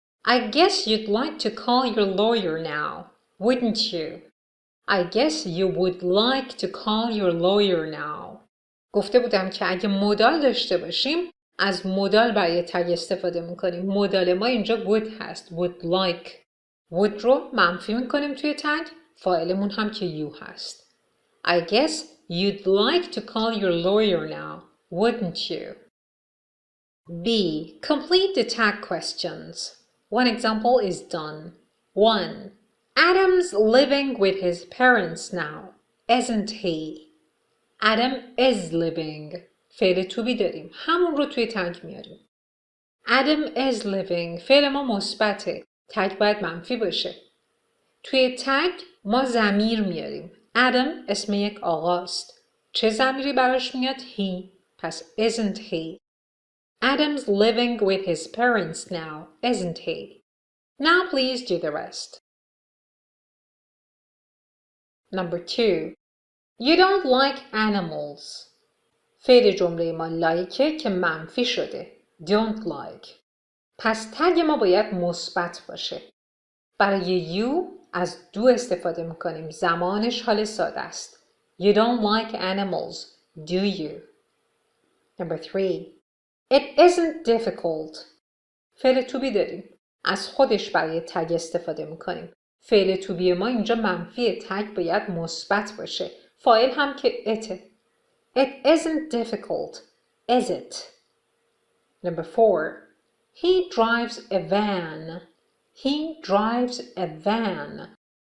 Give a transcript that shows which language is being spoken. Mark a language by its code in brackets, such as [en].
[en] I guess you'd like to call your lawyer now, wouldn't you? I guess you would like to call your lawyer now. [fa] گفته بودم که اگه مودال داشته باشیم از مودال برای تگ استفاده میکنیم. مودال ما اینجا would هست. [en] would like. [fa] would رو منفی میکنیم توی تگ. فاعلمون هم که you هست. [en] I guess you'd like to call your lawyer now, wouldn't you? B. Complete the tag questions. One example is done. 1. Adam's living with his parents now, isn't he? Adam is living. [fa] فعل to be داریم. همون رو توی تگ میاریم. [en] Adam is living. [fa] فعل ما مثبته. تگ باید منفی باشه. توی تگ ما ضمیر میاریم. Adam اسم یک آقاست. چه ضمیری براش میاد؟ He. [en] پس isn't he. Adam's living with his parents now, isn't he? Now please do the rest. Number 2. You don't like animals. [fa] فعل جمله ما لایکه که منفی شده. [en] Don't like. [fa] پس تگ ما باید مثبت باشه. برای you از do استفاده میکنیم. زمانش حال ساده است. [en] You don't like animals, do you? Number 3. It isn't difficult. [fa] فعل to be داریم. از خودش برای تگ استفاده میکنیم. فعل to be ما اینجا منفی. تگ باید مثبت باشه. فاعل هم که اته. [en] It isn't difficult, is it? Number 4. He drives a van. He drives a van.